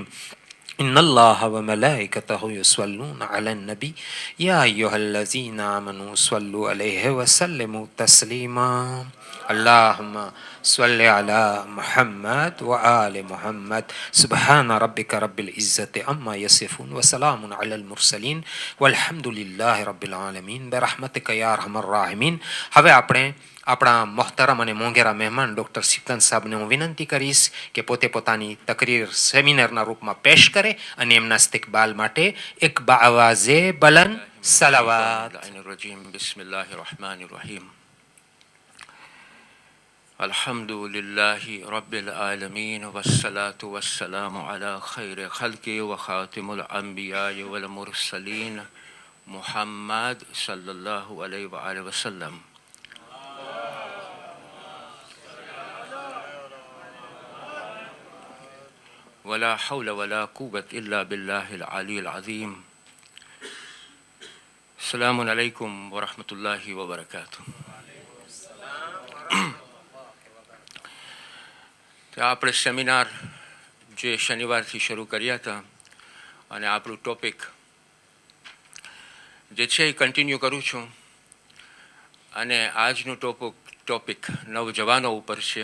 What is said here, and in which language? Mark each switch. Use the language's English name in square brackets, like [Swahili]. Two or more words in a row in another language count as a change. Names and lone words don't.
[Arabic] إن الله وملائكته يصلون على النبي يا أيها الذين آمنوا صلوا عليه وسلموا تسليما. اللهم صل على محمد وآل محمد. سبحان ربك رب العزة عما يصفون وسلام على المرسلين والحمد لله رب العالمين برحمتك يا أرحم الراحمين. [Gujarati] હવે આપણે આપણા મોહતરમ અને મોંઘેરા મહેમાન ડૉક્ટર સિપ્તન સાહેબને હું વિનંતી કરીશ કે પોતે પોતાની તકરીર સેમિનારના રૂપમાં પેશ કરે અને એમના ઇસ્તિકબાલ માટે એક [Persian] باآواز بلند [Gujarati] સલાવાત. [Arabic] بسم الله الرحمن الرحيم. الحمد لله رب العالمين والصلاة والسلام على خير خلقه وخاتم الأنبياء والمرسلين محمد صلى الله عليه وآله وسلم. ولا حول ولا قوة إلا بالله العلي العظيم. السلام عليكم ورحمة الله وبركاته. [Gujarati] આપણે સેમિનાર જે શનિવારથી શરૂ કર્યા હતા અને આપણું ટોપિક જે છે એ કન્ટિન્યુ કરું છું અને આજનું ટોપિક નવજવાનો ઉપર છે.